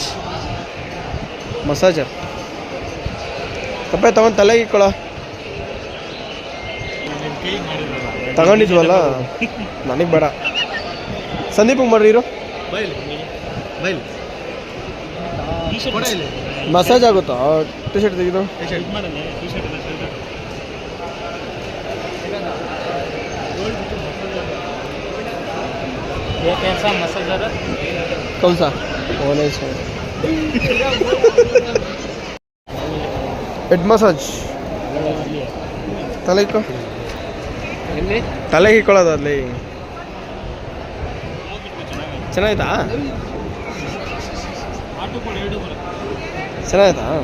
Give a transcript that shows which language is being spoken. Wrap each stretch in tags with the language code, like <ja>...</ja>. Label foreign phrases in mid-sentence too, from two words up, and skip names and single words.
<kn>ಮಸಾಜರ್ ಕಪ್ಪೆ ತಗೊಂಡು ತಲೆಗೆ ಇಕ್ಕೊಳ್ಳೋ. ತಗೊಂಡಿದ್ವಲ್ಲ ನನಗೆ ಬೇಡ, ಸಂದೀಪಿಗೆ ಮಾಡ್ರಿ ಇರು. ಮಸಾಜ್ ಆಗುತ್ತಾ? ಟಿ ಶರ್ಟ್ ತೆಗೆದು</kn> <hi>कैसा मसाजर कौन सा? वो नहीं सर,</hi> <en>head massage</en> <kn>ತಲೆ ಇಕ್ಕೋ, ತಲೆಗೆ ಇಕ್ಕೊಳ್ಳೋದು ಅಲ್ಲಿ. ಚೆನ್ನಾಯ್ತಾ? ಚೆನ್ನಾಯ್ತಾ?</kn>